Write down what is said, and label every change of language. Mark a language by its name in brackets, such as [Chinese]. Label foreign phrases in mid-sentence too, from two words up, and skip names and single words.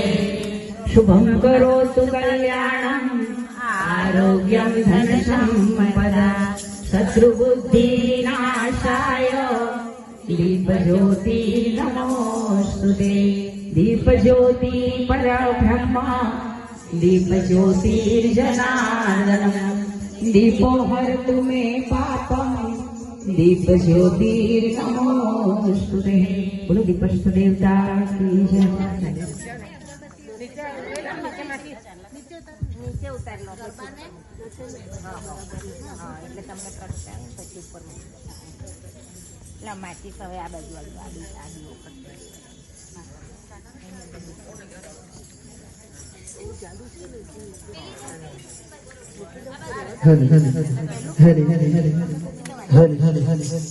[Sanskrit] शुभम करोतु कल्याणम आरोग्यम धन संपदा शत्रुबुद्धि विनाशाय दीप ज्योति नमोस्तुते। दीप ज्योति परब्रह्म दीप ज्योतिर्जनार्दनम् दीपो हरतु मे पापम दीप ज्योतिर्नमोस्तुते। [Hindi] बोलो दीपस्थ देवता की जय। [Gujarati] નીચે ઉતાર લો એટલે તમને કરશે પછી ઉપર એટલે માટી હવે આ બાજુ આડી હરી હરી હરી હરી હરી હરી હરી હરી હરી